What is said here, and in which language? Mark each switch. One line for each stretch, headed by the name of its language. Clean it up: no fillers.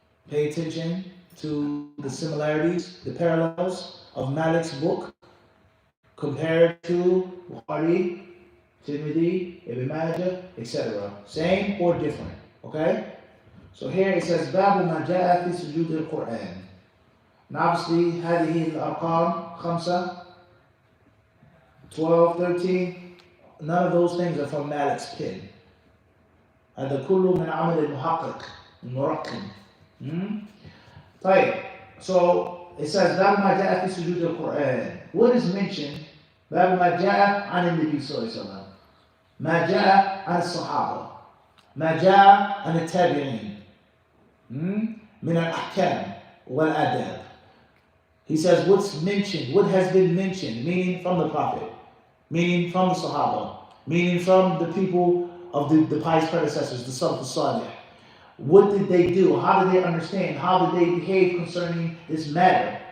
English: Pay attention to the similarities, the parallels of Malik's book compared to Bukhari, Tirmidhi, Ibn Majah, etc. Same or different, okay? So here it says, Babu ma ja'a fi sujud al-Quran. And obviously,
Arabic: هذه الأرقام
English: 5, 12, 13, none of those things are from Malik's pen.
Arabic: هذا كله من عمل المحقق المرقم. طيب,
English: so it says, Babu ma ja'a fi sujud al-Quran. What is mentioned?
Arabic: باب ما جاء عن النبي صلى الله عليه وسلم، ما جاء عن الصحابة، ما جاء عن التابعين من الأحكام والآداب.
English: He says what's mentioned, what has been mentioned, meaning from the Prophet, meaning from the Sahaba, meaning from the people of the pious predecessors, the Salaf al-Salih. What did they do? How did they understand? How did they behave concerning this matter?